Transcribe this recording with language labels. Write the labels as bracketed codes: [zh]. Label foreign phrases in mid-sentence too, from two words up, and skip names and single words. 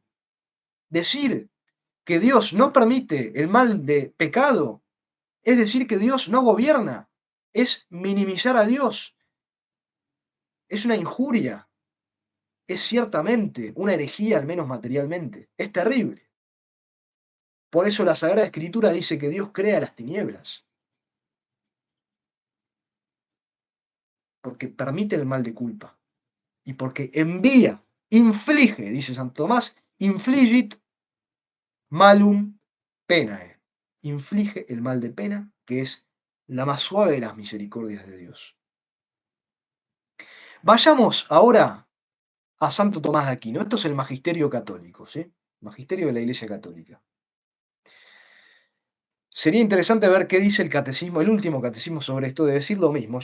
[es] Decir que Dios no permite el mal de pecado es decir que Dios no gobierna, es minimizar a Dios, es una injuria, es ciertamente una herejía, al menos materialmente, es terrible. Por eso la Sagrada Escritura dice que Dios crea las tinieblas, porque permite el mal de culpa y porque envía, inflige, dice Santo Tomás, [la] infligit malum Penae, [es] inflige el mal de pena, que es la más suave de las misericordias de Dios. Vayamos ahora a Santo Tomás de Aquino. Esto es el magisterio católico, ¿sí? Magisterio de la Iglesia Católica. Sería interesante ver qué dice el catecismo, el último catecismo sobre esto, de decir lo mismo.